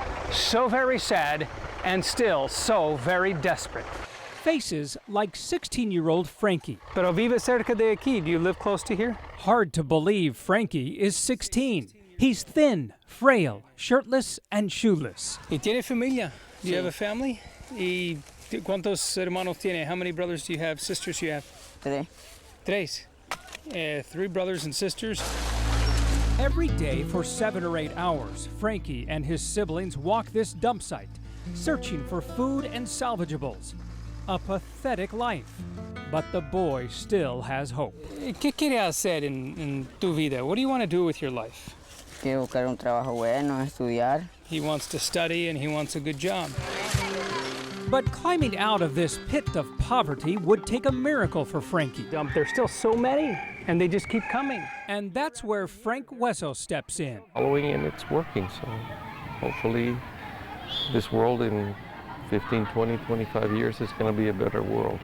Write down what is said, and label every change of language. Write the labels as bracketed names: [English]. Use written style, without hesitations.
[English] So very sad and still so very desperate. Faces like 16-year-old Frankie. [Spanish] Pero vive cerca de aquí. [English] Do you live close to here? Hard to believe Frankie is 16. He's thin, frail, shirtless, and shoeless. [Spanish] ¿Y tiene familia? [English] Do you have a family? [Spanish] ¿Y cuántos hermanos tiene? [English] How many brothers do you have? Sisters do you have? Tres. 3 brothers and sisters. Every day for 7 or 8 hours, Frankie and his siblings walk this dump site, searching for food and salvageables. A pathetic life. But the boy still has hope. [Spanish] ¿Qué quieres hacer en tu vida? [English] What do you want to do with your life? [Spanish] Quiero buscar un trabajo bueno, estudiar. [English] He wants to study and he wants a good job. But climbing out of this pit of poverty would take a miracle for Frankie. There's still so many, and they just keep coming. And that's where Frank Hueso steps in. Following and it's working, so hopefully this world in 15, 20, 25 years is going to be a better world.